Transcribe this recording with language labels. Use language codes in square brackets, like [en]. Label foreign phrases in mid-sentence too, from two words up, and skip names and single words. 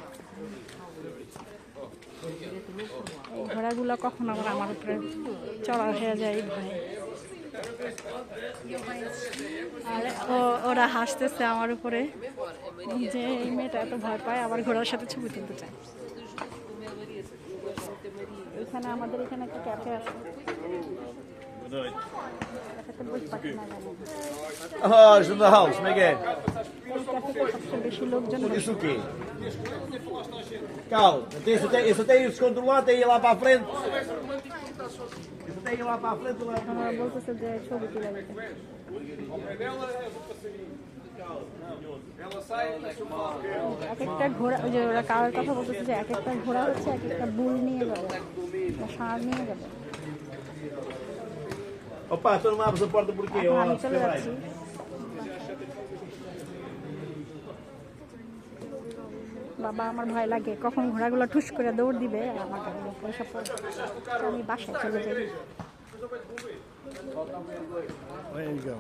[bn] এই ঘোড়াগুলো কখন আবার আমার উপরে চড়া হয়ে যায় এই ভয়ে। আর ওরা হাসতেছে আমার উপরে যে এই মেয়েটা এত ভয় পায়, আবার ঘোড়ার সাথে ছবি তুলতে চায়। এখানে আমাদের এখানে একটা ক্যাফে আছে। [pt] Ah, ajuda a house, como é que é? [bn] সবচেয়ে বেশি লোকজন [pt] Isso o quê? Calma, isso tem descontrolado, tem ir lá para a frente. Isso tem ir lá para a frente. [bn] বলতেছে যে ছবি তুলে দিতে। এক একটা ঘোড়া, ওই যে ওরা কারোর কথা বলতেছে যে এক একটা ঘোড়া হচ্ছে এক একটা বুল নিয়ে যাবে, ষাঁড় নিয়ে যাবে। [pt] Opa, tu não abres a porta porque [bn] আমি চলে যাচ্ছি। বাবা আমার ভয় লাগে, কখন ঘোড়াগুলো ঠুস করে দৌড় দিবে আর আমার এসব, আমি বাসায় চলে যাই।